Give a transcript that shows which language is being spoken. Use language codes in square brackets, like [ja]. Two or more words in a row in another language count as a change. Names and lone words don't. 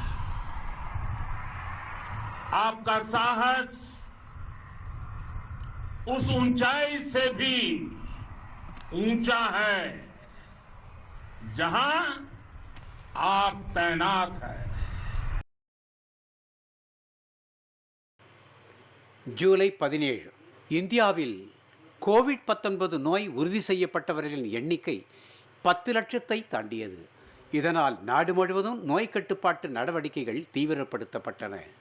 [hi] आपका साहस उस ऊंचाई से भी ऊंचा है जहां आप तैनात हैं। [ta] ஜூலை 17 இந்தியாவில் கோவிட்-19 நோய் உறுதி செய்யப்பட்டவர்களின் எண்ணிக்கை 10 லட்சத்தை தாண்டியது. இதனால் நாடு முழுவதும் நோய் கட்டுப்பாட்டு நடவடிக்கைகள் தீவிரப்படுத்தப்பட்டன.